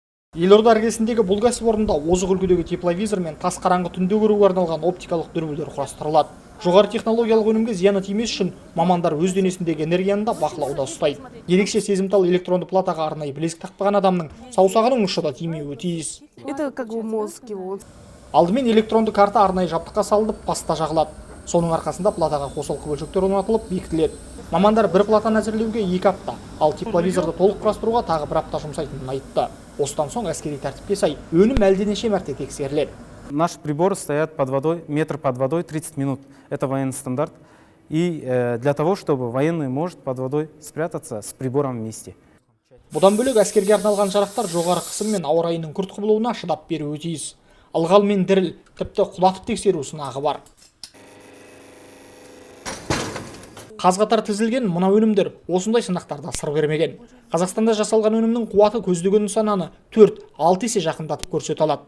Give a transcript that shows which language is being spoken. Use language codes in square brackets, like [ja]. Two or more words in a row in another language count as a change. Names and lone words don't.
[kk] Елорда іргесіндегі бұл кәсіпорында озық үлгідегі тепловизор мен тас қараңғы түнде көруге арналған оптикалық дүрбілер құрастырылады. Жоғары технологиялық өнімге зияны тимес үшін мамандар өз денесіндегі энергияны да бақылауда ұстайды. Ерекше сезімтал электронды платаға арнайы білезік тақпаған адамның саусағының ұшы да тимеуі тиіс. [ru] Это как бы мозг его. [kk] Алдымен электронды карта арнайы жабдыққа салынып, паста жағылады. Соның арқасында платаға қосалқы бөлшектер орнатылып бекітіледі. Мамандар бір платаны әзірлеуге 2 апта, ал тепловизорды толық құрастыруға тағы 1 апта жұмсайтынын айтты. Осыдан соң әскери тәртіпке сай өнім әлденеше мәрте тексеріледі. [ru] Наши приборы стоят под водой, метр под водой 30 минут. Это военный стандарт. И для того, чтобы военный может под водой спрятаться с прибором вместе. [kk] Бұдан бөлек әскерге арналған жарақтар жоғары қысым мен ауа райының күрт құбылуына шыдап беруі тиіс. Ылғал мен діріл, тіпті құлатып тексеру сынағы бар. Қаз-қатар тізілген мына өнімдер осындай сынақтарда сыр бермеген. Қазақстанда жасалған өнімнің қуаты көздеген нысананы 4-6 есе жақындатып көрсете алады.